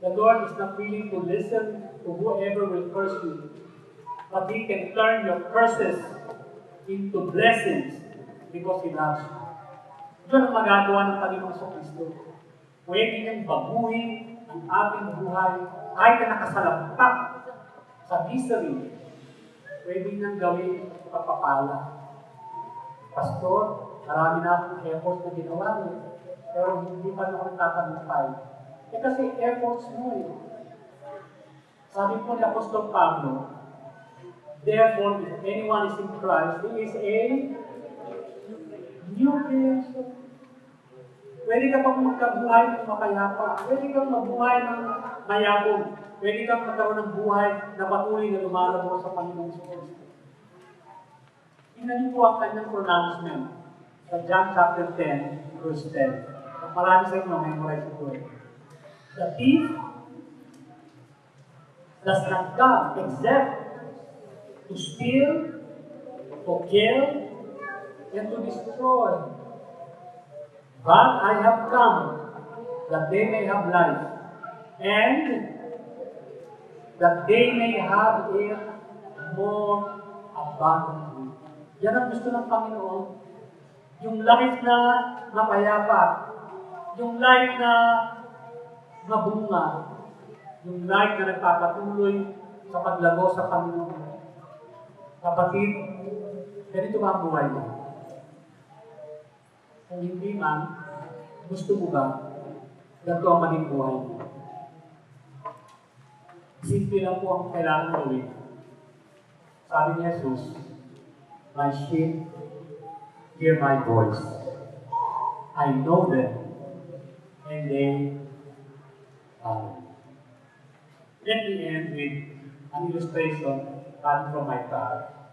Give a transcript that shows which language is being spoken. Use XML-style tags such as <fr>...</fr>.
<en>The Lord is not willing to listen to whoever will curse you, but He can turn your curses into blessings because He loves you.</en> <tl>Yun ang magagawa ng Panginoong Kristo. Pwede niyang baguhin ang ating buhay kahit na nakasalampak sa misery. Pwede niyang gawin pagpapala. Pastor, marami na akong efforts na ginawa niyo, pero hindi pa na ako nagtatagumpay. Kasi efforts mo eh. Sabi po ni Apostol Pablo,</tl> <en>therefore, if anyone is in Christ, he is a new creation.</en> <tl>Pwede ka pang magkabuhay ng makayapa. Pwede kang mabuhay ng mayabong. Pwede kang magkaroon ng buhay na patuloy na lumalabo sa Panginoong Kristo. Tingnan niyo po ang kanyang pronouncement sa John chapter 10, verse 10. Marami sa inyo, memorize ito eh.</tl> <en>The thief does not come except to steal, to kill, and to destroy. But I have come that they may have life, and that they may have it more abundantly.</en> <tl>Yan ang gusto ng Panginoon. Yung life na mapayapa, yung life na mabunga, yung life na nagpapatuloy sa paglago sa Panginoon. Kapatid, ganito ba ang buhay mo? Kung hindi man, gusto mo ba ganito ang maging buhay mo? Simple lang po ang kailangan gawin. Sabi ni Jesus,</tl> <en>my sheep hear my voice. I know them, and they follow. Let me end with an illustration coming from my car.</en>